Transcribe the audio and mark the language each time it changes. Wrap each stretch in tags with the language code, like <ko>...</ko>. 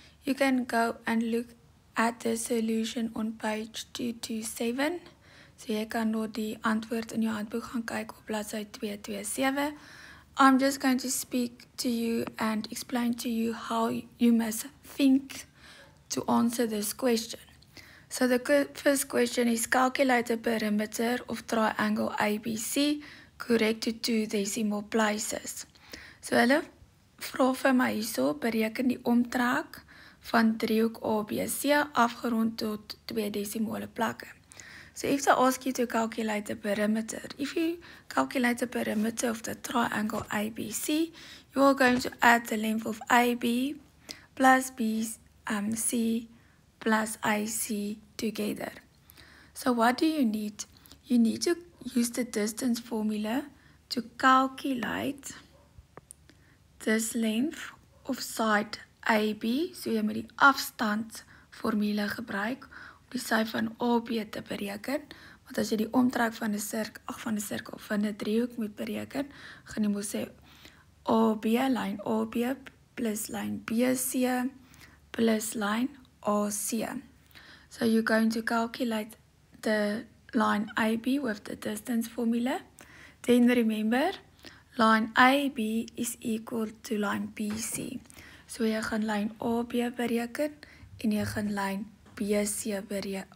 <en>You can go and look at the solution on page 227.</en> <af>So jy kan nou die antwoord in jou handboek gaan kyk op bladsy 227.</af> <en>I'm just going to speak to you and explain to you how you must think to answer this question. So the first question is calculate the perimeter of triangle ABC correct to 2 decimal places.</en> <af>So hulle vra vir my hierso, bereken die omtrek van driehoek ABC afgerond tot 2 desimale plekke.</af> <en>So if they ask you to calculate the perimeter, if you calculate the perimeter of the triangle ABC, you are going to add the length of AB plus BC plus AC together. So what do you need? You need to use the distance formula to calculate this length of side AB.</en> <af>So jy moet die afstand formule gebruik om die sy van AB te bereken. Want as jy die omtrek van 'n sirkel van 'n driehoek moet bereken, gaan jy moet sê AB, lyn AB plus lyn BC plus lyn AC.</af> <en>So you're going to calculate the line AB with the distance formula. Then remember, line AB is equal to line BC.</en> <af>So jy gaan lyn AB bereken en jy gaan lyn BC bereken.</af>